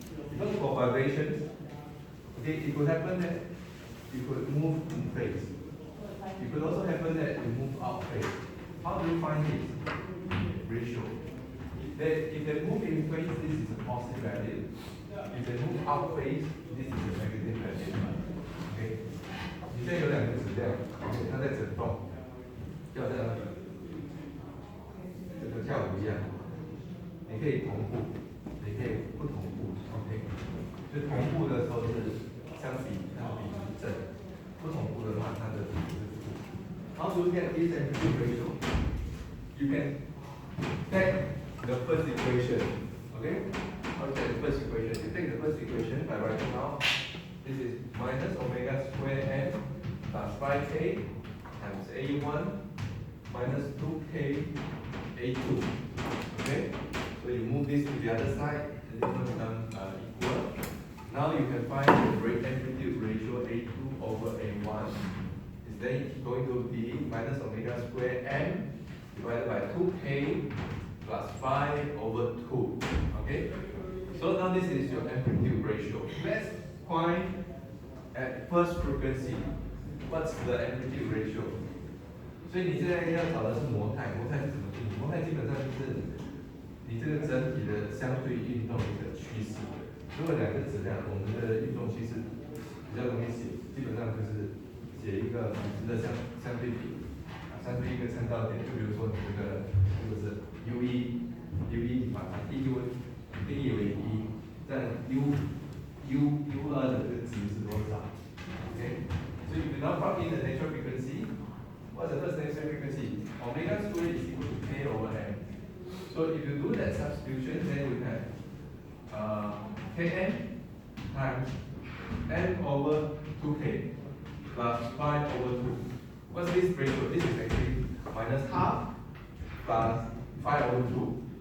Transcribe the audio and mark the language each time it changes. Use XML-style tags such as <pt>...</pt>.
<en>Because for vibrations, okay, it could happen that you could move in phase. It could also happen that you move out phase. How do you find this ratio? If they move in phase, this is a positive value. If they move out phase, this is a negative value. Okay?</en> <zh>你现在有两个质量 ，OK， 它在振动，就好像这个跳舞一样，你可以同步，也可以不同步 ，OK。就同步的时候是相比它比例正，不同步的话它的比例是负。</zh> <en>How to get this amplitude ratio? You can take the first equation, okay? How to get the first equation? You take the first equation by writing out this is minus omega square n plus 5k times A1 minus 2k A2. Okay? So you move this to the other side, and this one becomes equal. Now you can find the rate amplitude ratio A2 over A1 is then going to be minus omega square n divided by 2k plus 5 over 2. Okay? So now this is your amplitude ratio. Let's find at first frequency what's the amplitude ratio.</en> <zh>所以你现在要找的是模态，模态是怎么定义？模态基本上就是你这个整体的相对运动的一个趋势。如果两个质量，我们的运动趋势比较容易写，基本上就是写一个比值的相对比，相对一个参照点。就比如说你这个是不是 U1 你把它定义为1，这样 U2 的这个值是多少 ？OK，</zh> <en>so if you now plug in the natural frequency, what's the first natural frequency? Omega squared is equal to k over m. So if you do that substitution, then you have kn times n over 2k plus 5 over 2. What's this ratio? This is actually minus half plus 5 over 2.</en>